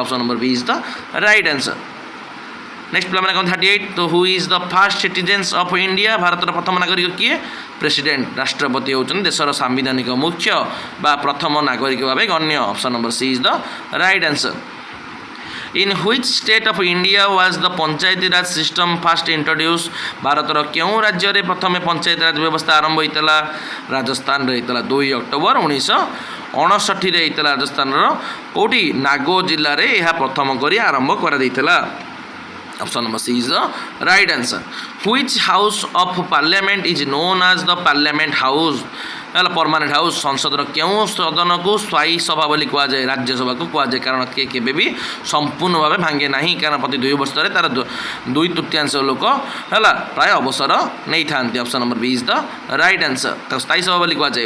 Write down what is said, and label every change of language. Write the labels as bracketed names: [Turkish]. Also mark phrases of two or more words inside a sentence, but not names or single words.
[English] option number B is the right answer. ନେକ୍ସଟ [Odia] ପିଲାମାନେ କ'ଣ 38? [English] ତ who is the first citizens of India. [Odia] ଭାରତର ପ୍ରଥମ ନାଗରିକ କିଏ? ପ୍ରେସିଡେଣ୍ଟ, ରାଷ୍ଟ୍ରପତି ହେଉଛନ୍ତି ଦେଶର ସାମ୍ବିଧାନିକ ମୁଖ୍ୟ ବା ପ୍ରଥମ ନାଗରିକ ଭାବେ ଗଣ୍ୟ। [English] option number C is the right answer. In which state of India was the Panchayati Raj system first introduced? [Odia] ଭାରତର କେଉଁ ରାଜ୍ୟରେ ପ୍ରଥମେ ପଞ୍ଚାୟତ ରାଜ ବ୍ୟବସ୍ଥା ଆରମ୍ଭ ହୋଇଥିଲା? ରାଜସ୍ଥାନରେ ହେଇଥିଲା 2 ଅକ୍ଟୋବର 1959ରେ ହେଇଥିଲା। ରାଜସ୍ଥାନର କେଉଁଠି ନାଗୋ ଜିଲ୍ଲାରେ ଏହା ପ୍ରଥମ କରି ଆରମ୍ଭ କରାଯାଇଥିଲା। [English] Option number C is the right answer. Which house of parliament is known as the parliament house? [Odia] ହେଲା [English] permanent house. [Odia] ସଂସଦର କେଉଁ ସଦନକୁ ସ୍ଥାୟୀ ସଭା ବୋଲି କୁହାଯାଏ? ରାଜ୍ୟସଭାକୁ କୁହାଯାଏ, କାରଣ କେବେ ବି ସମ୍ପୂର୍ଣ୍ଣ ଭାବେ ଭାଙ୍ଗେ ନାହିଁ, କାରଣ ପ୍ରତି 2 ବର୍ଷରେ ତାର 2/3 ଲୋକ ହେଲା ପ୍ରାୟ ଅବସର ନେଇଥାନ୍ତି। [English] option number B is the right answer. [Odia] ତାକୁ ସ୍ଥାୟୀ ସଭା ବୋଲି କୁହାଯାଏ।